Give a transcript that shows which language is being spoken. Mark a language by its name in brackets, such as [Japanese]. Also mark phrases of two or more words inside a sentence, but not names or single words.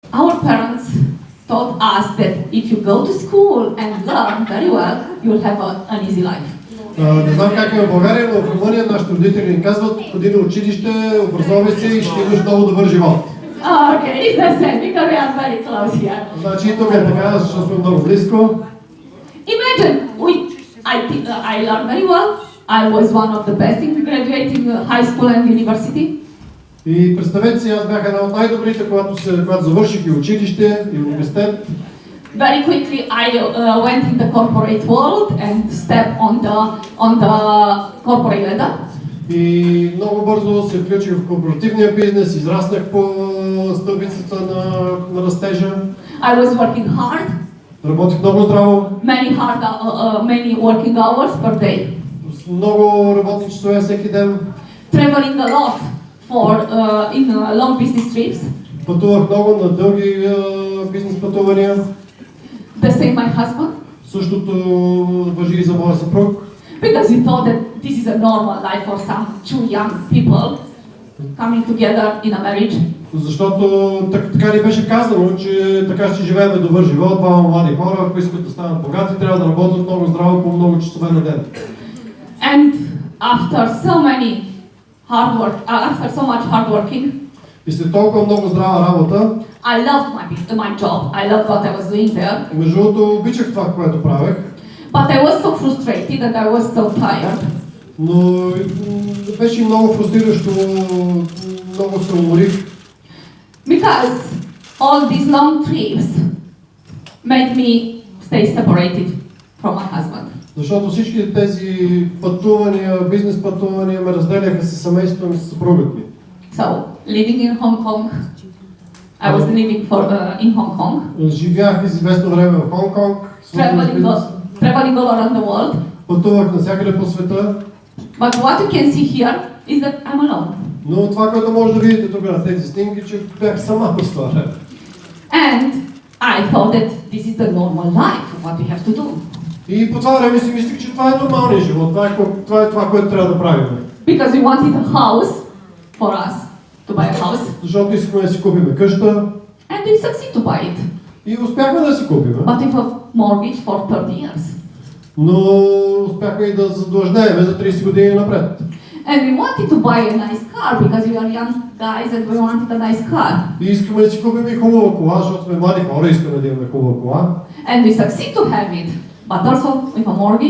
[English] our parents taught us that if you go to school and learn very well, you'll have an easy life. [Bulgarian] Не знам как е в България, но в Румъния нашите родители ни казват, ходи на училище, образовай се и ще имаш много добър живот. [English] Okay, it's the same because we are very close here. [Bulgarian] Значи и тук е така, защото сме много близко. [English] Imagine, I learned very well. I was one of the best in graduating high school and university. [Bulgarian] И представете си, аз бях една от най-добрите, когато завърших и училище, и университет. [English] Very quickly I went in the corporate world and stepped on the corporate ladder. [Bulgarian] И много бързо се включих в корпоративния бизнес, израснах по стълбицата на растежа. [English] I was working hard. [Bulgarian] Работих много здраво. [English] Many working hours per day. [Bulgarian] Много работни часове всеки ден. [English] Traveling a lot in long business trips. [Bulgarian] Пътувах много на дълги бизнес пътувания. [English] The same my husband. [Bulgarian] Същото важи и за моя съпруг. [English] Because we thought that this is a normal life for some two young people coming together in a marriage. [Bulgarian] Защото така ни беше казано, че така ще живеем добър живот, двама млади хора, ако искат да станат богати, трябва да работят много здраво по много часове на ден. [English] And after so much hard working, [Bulgarian] и след толкова много здрава работа, [English] I loved my job. I loved what I was doing there. [Bulgarian] Между другото, обичах това, което правех. [English] But I was so frustrated and I was so tired. [Bulgarian] Но беше много фрустриращо, много се уморих. [English] Because all these long trips made me stay separated from my husband. [Bulgarian] Защото всички тези пътувания, бизнес пътувания ме разделяха с семейството ми, с съпругът ми. [English] So, living in Hong Kong, I was living in Hong Kong. [Bulgarian] Живях известно време в Хонг Конг. [English] Traveling all around the world. [Bulgarian] Пътувах навсякъде по света. [English] But what you can see here is that I'm alone. [Bulgarian] Но това, което може да видите тук на тези снимки, че бях сама през това време. [English] And I thought that this is the normal life, what we have to do. [Bulgarian] И по това време си мислих, че това е нормалният живот, това е това, което трябва да правим. [English] Because we wanted a house for us, to buy a house. [Bulgarian] Защото искахме да си купим къща. [English] And we succeed to buy it. [Bulgarian] И успяхме да си купим. [English] But with a mortgage for 30 years. [Bulgarian] Но успяхме и да задлъжнеем за 30 години напред. [English] And we wanted to buy a nice car because we are young guys and we wanted a nice car. [Bulgarian] И искаме да си купим и хубава кола, защото сме млади хора, искаме да имаме хубава кола. [English] And we succeed to have it, but also with a mortgage.